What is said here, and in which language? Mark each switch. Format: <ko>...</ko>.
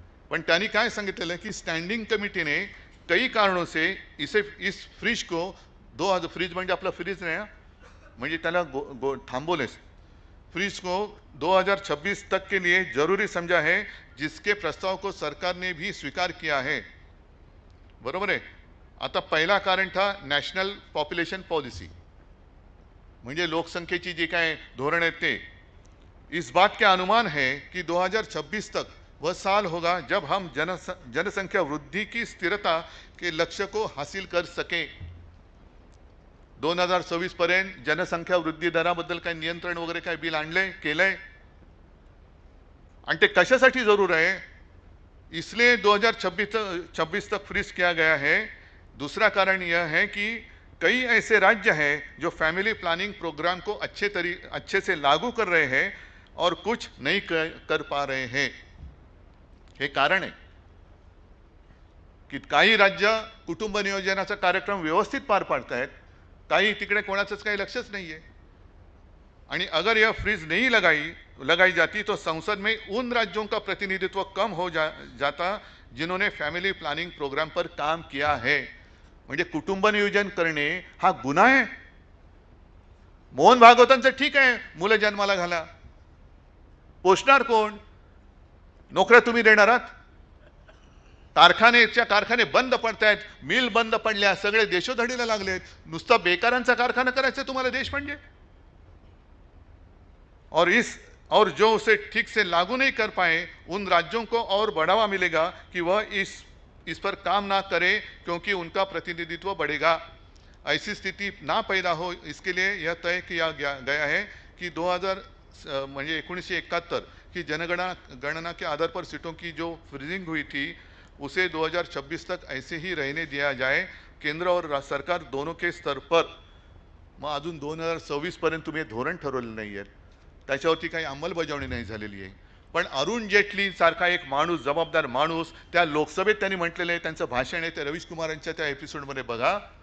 <mr>पण त्यांनी काय सांगितलेलं की</mr> <hi>स्टँडिंग कमिटी ने कई कारणों से इस फ्रीज को फ्रीज</hi> <mr>म्हणजे आपला फ्रीज नाही, म्हणजे त्याला थांबवले,</mr> <hi>फ्रीज को 2026 तक के लिए जरूरी समझा है, जिसके प्रस्ताव को सरकार ने भी स्वीकार किया है.</hi> <mr>बरोबर आहे. आता पहिला</mr> <hi>कारण था</hi> <mr>नॅशनल पॉप्युलेशन पॉलिसी, म्हणजे लोकसंख्येची जी काय धोरण आहे ते.</mr> <hi>इस बात के अनुमान है कि 2026 तक वह साल होगा जब हम जनसंख्या वृद्धि की स्थिरता के लक्ष्य को हासिल कर सके.</hi> <mr>2026 पर्यंत जनसंख्या वृद्धी दराबद्दल काही नियंत्रण वगैरे काही बिल आणलंय, केलंय. आणि ते कशासाठी जरूर आहे?</mr> <hi>इसलिए 2026 तक फ्रीज किया गया है। दूसरा कारण यह है कि कई ऐसे राज्य हैं जो फैमिली प्लानिंग प्रोग्राम को अच्छे से लागू कर रहे हैं और कुछ नहीं कर पा रहे हैं।</hi> <mr>हे कारण आहे की काही राज्य कुटुंब नियोजनाचा कार्यक्रम व्यवस्थित पार पाडतायत, काही तिकडे कोणाचंच काही लक्षच नाहीये।</mr> <hi>आणि अगर यह फ्रीज नहीं लगाई जाती तो संसद में उन राज्यों का प्रतिनिधित्व कम हो जाता जिन्होंने फैमिली प्लानिंग प्रोग्राम पर काम किया है।</hi> <mr>म्हणजे कुटुंब नियोजन करणे हा गुन्हा आहे। मोहन भागवतांचं ठीक आहे, मुलं जन्माला घाला, पोषणार कोण? नोकऱ्या तुम्ही देणार आहात? कारखाने बंद पडतायत, मिल बंद पडल्या, सगळे देशोधडीला लागलेत, नुसता बेकारांचा कारखाना करायचा तुम्हाला देश म्हणजे?</mr> <hi>और जो उसे ठीक से लागू नहीं कर पाए उन राज्यों को और बढ़ावा मिलेगा कि वह इस पर काम ना करें क्योंकि उनका प्रतिनिधित्व बढ़ेगा। ऐसी स्थिति ना पैदा हो इसके लिए यह तय किया गया है कि 1971 की जनगणना के आधार पर सीटों की जो फ्रीजिंग हुई थी उसे 2026 तक ऐसे ही रहने दिया जाए। केंद्र और सरकार दोनों के स्तर पर</hi> <mr>मग अजून 2026 पर्यंत तुम्ही धोरण ठरवलं नाही आहे, त्याच्यावरती काही अंमलबजावणी नाही झालेली आहे। पण अरुण जेटली सारखा एक माणूस, जबाबदार माणूस, त्या लोकसभेत त्यांनी म्हटलेलं आहे, त्यांचं भाषण आहे ते रवीश कुमारांच्या त्या एपिसोडमध्ये बघा।</mr>